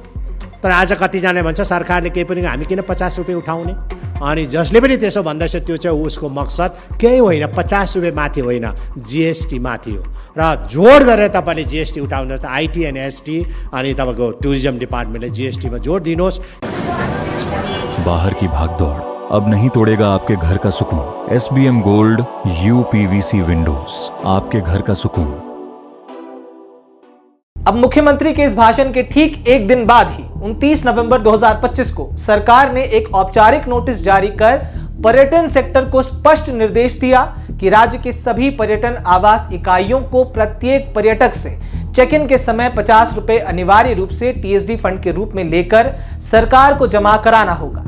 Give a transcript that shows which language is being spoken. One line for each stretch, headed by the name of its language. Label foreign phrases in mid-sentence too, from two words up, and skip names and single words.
Nepali: तर आज कतिजनाले भन्छ सरकारले केही पनि हामी किन 50 रुपियाँ उठाउने, अनि जसले पनि त्यसो भन्दैछ त्यो चाहिँ उसको मकसद केही होइन, 50 रुपियाँ माथि होइन, GST माथि हो। र जोड गरेर तपाईँले GST उठाउनु छ,
English: IT and ST
Nepali: अनि तपाईँको
English: tourism departmentले
Nepali: GST मा जोड दिनुहोस्।
Hindi: बाहर की भागदौड़ अब नहीं तोड़ेगा आपके घर का सुकून। SBM
English: gold UPVC windows,
Hindi: आपके घर का सुकून। अब मुख्यमंत्री के इस भाषण के ठीक एक दिन बाद ही 29 नवंबर 2025 को सरकार ने एक औपचारिक नोटिस जारी कर पर्यटन सेक्टर को स्पष्ट निर्देश दिया कि राज्य के सभी पर्यटन आवास इकाइयों को प्रत्येक पर्यटक से
English: check in
Hindi: के समय 50 रुपए अनिवार्य रूप से TSD फंड के रूप में लेकर सरकार को जमा कराना होगा।